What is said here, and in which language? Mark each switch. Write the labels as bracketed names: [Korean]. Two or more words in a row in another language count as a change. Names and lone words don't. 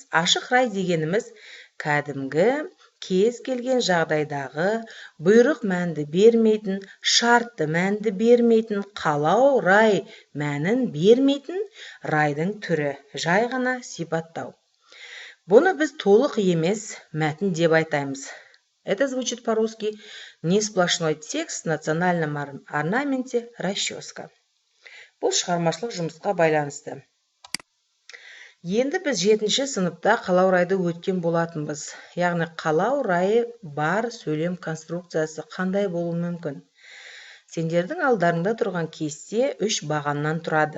[Kazakh] Ашық рай дегеніміз кәдімгі кез келген жағдайдағы бұйрық мәнді бермейтін, шартты мәнді бермейтін, қалау рай мәнін бермейтін райдың түрі, жай ғана сипаттау. Бұны біз толық емес мәтін деп айтаймыз. [Russian] Это звучит по-русски не сплошной текст в национальном орнаменте расческа. [Kazakh] Бұл шығармашылық жұмысқа байланысты. Енді біз 7-ші сыныпта қалау райды өткен болатынбыз. Яғни қалау райы бар сөйлем конструкциясы қандай болуы мүмкін. Сендердің алдарыңда тұрған кесте 3 бағаннан тұрады.